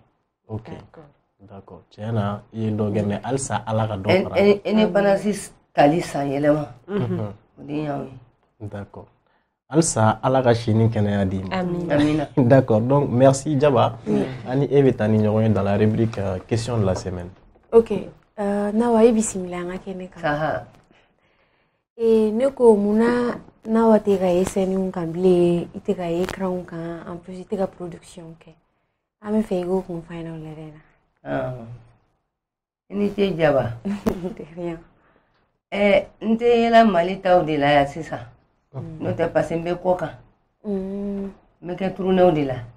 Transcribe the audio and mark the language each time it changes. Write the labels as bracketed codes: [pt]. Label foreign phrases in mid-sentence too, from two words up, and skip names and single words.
[fr] Ok. D'accord. [bm] Tiɲɛ na i ye dɔ kɛ mais halisa Ala ka dɔ fara. Indépendance tali san yɛlɛma o den y'anw ye. [fr] D'accord. [bm] Halisa Ala ka si ni kɛnɛya d'i ma. Amina. [fr] D'accord. Donc merci Jaba. [bm] Ani e bɛ taa ni ɲɔgɔn ye [fr] dans la rubrique question de la semaine. Ok. [bm] Nawa i bisimila an ka kɛnɛ kan. Saha. Ne ko munna Nawa tɛ ka ye scène kan bilen i tɛ ka ye écran kan [fr] en plus [bm] i tɛ ka production kɛ. An bɛ fɛ i k'o kun f'an ɲɛna o lɛrɛ na. I ni ce Jaba. Rien. N tɛ yɛlɛ Mali taw de la yan sisan. N'o tɛ parce que n bɛ kɔ kan. N bɛ kɛ tournéw de la.